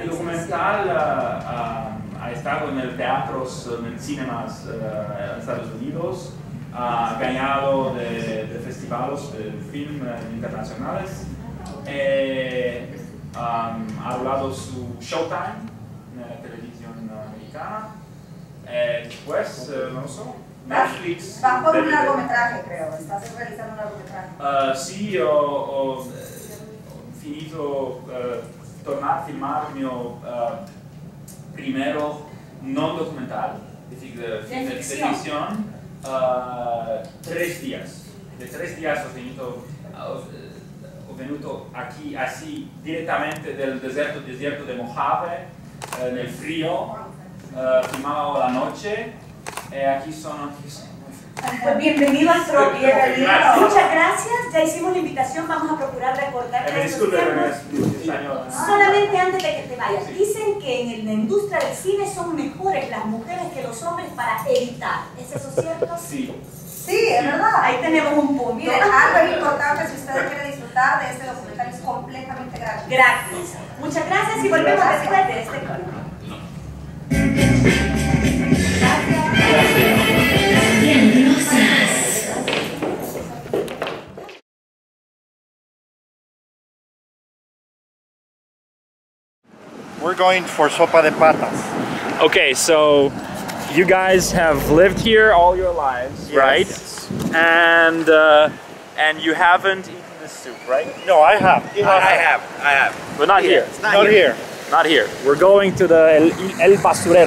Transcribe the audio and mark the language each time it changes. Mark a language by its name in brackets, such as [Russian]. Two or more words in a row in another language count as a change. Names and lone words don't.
[Spanish] El documental ha estado en el teatros, en cinemas en Estados Unidos, ha ganado de festivales de film internacionales. Ha hablado su Showtime en la televisión americana. Después, no sé, Netflix. Va por un largometraje, creo. ¿Estás realizando un largometraje? Sí, [Italian] ho finito [Spanish] filmar mio primero non documental de ficción. 3 días. De 3 días [Italian] ho finito. [Spanish] Venuto aquí así directamente del desierto de Mojave, en el frío, filmaba la noche, aquí son. Pues bienvenido al propio. Muchas gracias, ya hicimos la invitación, vamos a procurar recordarte estos temas. Solamente antes de que te vayas, dicen que en la industria del cine son mejores las mujeres que los hombres para editar, ¿es eso cierto? Sí. Sí, es verdad. Ahí tenemos un punto. Miren, algo importante, si ustedes quieren disfrutar de este documental, es completamente gratis. Gratis. Muchas gracias y volvemos después de este corte. [English] We're going for [Spanish] sopa de patas. [English] Okay, so you guys have lived here all your lives, yes. Right? And you haven't eaten this soup, right? No, I have. I have. But not here. Not here. Not here. We're going to the El Basurero.